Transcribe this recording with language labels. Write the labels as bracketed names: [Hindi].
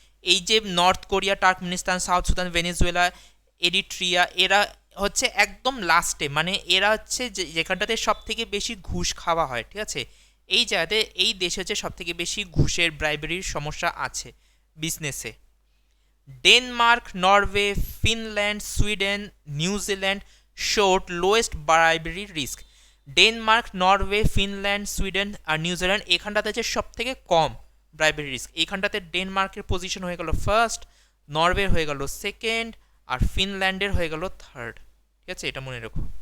[Bangla] এই যে north Korea, টার্কমেনিস্তান, south Sudan, Venezuela, এরিট্রিয়া, এরা হচ্ছে একদম লাস্টে, মানে এরা হচ্ছে যেখানটাতে সব থেকে বেশি ঘুষ খাওয়া হয়। ঠিক আছে, এই জায়গাতে এই দেশে হচ্ছে সব থেকে বেশি ঘুষের, ব্রাইবারির সমস্যা আছে বিজনেসে। Denmark, Norway, Finland, Sweden, New Zealand, [English] showed lowest bribery risk. [Bangla] Denmark, Norway, Finland, Sweden আর নিউজিল্যান্ড এখানটাতে যে সব থেকে কম ব্রাইবেরি রিস্ক। এইখানটাতে ডেনমার্কের পজিশন হয়ে গেল ফার্স্ট, নরওয়ের হয়ে গেল সেকেন্ড, আর ফিনল্যান্ডের হয়ে গেল থার্ড। ঠিক আছে, এটা মনে রাখো।